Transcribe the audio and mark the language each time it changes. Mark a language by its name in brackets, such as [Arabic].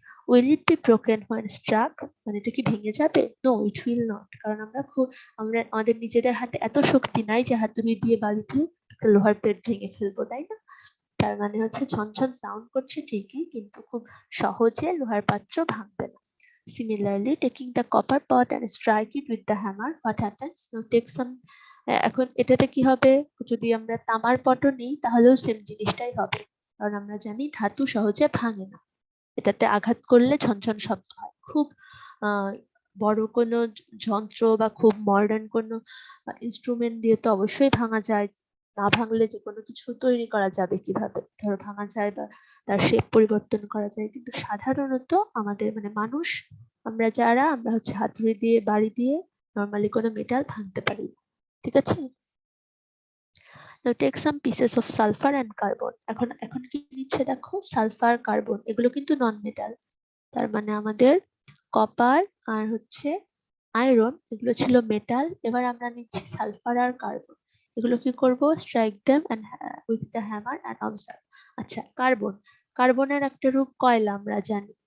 [English] Will it be broken when struck? [Bangla] মানে এটা কি ভেঙে যাবে? [English] No, it will not. [Bangla] কারণ আমরা আমাদের নিজেদের হাতে এত শক্তি নাই যে হাতুড়ি দিয়ে বাড়ি দিয়ে একটা লোহার প্লেট ভেঙে ফেলবো, তাই না? তার মানে হচ্ছে ঝনঝন সাউন্ড করছে ঠিকই, কিন্তু খুব সহজে লোহার পাত্র ভাঙবে না। [English] Similarly, taking the copper pot and strike it with the hammer, what happens? Now take some [Bangla] এখন এটাতে কি হবে? যদি আমরা তামার পটও নিই তাহলেও সেম জিনিসটাই হবে, কারণ আমরা জানি ধাতু সহজে ভাঙে না, এটাতে আঘাত করলে ঝনঝন শব্দ হয়। খুব আহ, বড় কোনো যন্ত্র বা খুব মডার্ন কোনো ইনস্ট্রুমেন্ট দিয়ে তো অবশ্যই ভাঙা যায়, না ভাঙলে যে কোনো কিছু তৈরি করা যাবে কিভাবে? ধরো ভাঙা যায় বা তার শেপ পরিবর্তন করা যায়, কিন্তু সাধারণত আমাদের মানে মানুষ, আমরা হচ্ছে হাতুড়ি দিয়ে বাড়ি দিয়ে নর্মালি কোনো মেটাল ভাঙতে পারি না। ঠিক আছে? [English] Now take some pieces of sulfur and carbon. [Bangla] এখন এখন কি নিচ্ছে দেখো, সালফার কার্বন, এগুলো কিন্তু নন মেটাল। তার মানে আমাদের কপার আর হচ্ছে আয়রন এগুলো ছিল মেটাল, এবার আমরা নিচ্ছি সালফার আর কার্বন। এগুলো কি করব? [English] Strike them and with the hammer and observe. [Bangla] আচ্ছা, কার্বনের একটা রূপ কয়লা আমরা জানি।